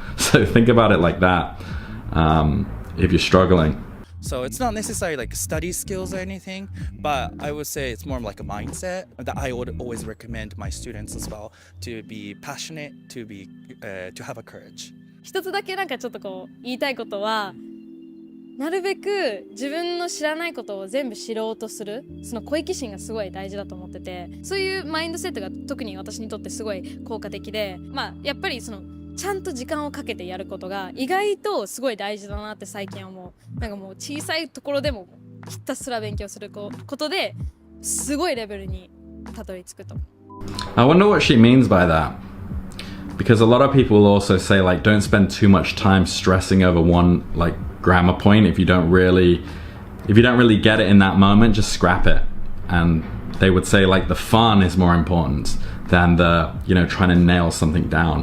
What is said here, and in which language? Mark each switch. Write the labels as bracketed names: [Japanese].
[English] So think about it like that if you're struggling. So it's not necessarily like study skills or anything, but I would say it's more like a mindset that I would always recommend my students as well, to be passionate, to have a courage. [Japanese] 一つだけなんかちょっとこう言いたいことは、なるべく自分の知らないことを全部知ろうとする、その好奇心がすごい大事だと思ってて、そういうマインドセットが特に私にとってすごい効果的で、やっぱりそのちゃんと時間をかけてやることが意外とすごい大事だなって最近思う。なんかもう小さいところでもひたすら勉強することですごいレベルにたどり着くと。 [English] I wonder what she means by that. Because a lot of people will also say, like, don't spend too much time stressing over one like grammar point. If you don't really get it in that moment, just scrap it. And they would say like the fun is more important than the, you know, trying to nail something down.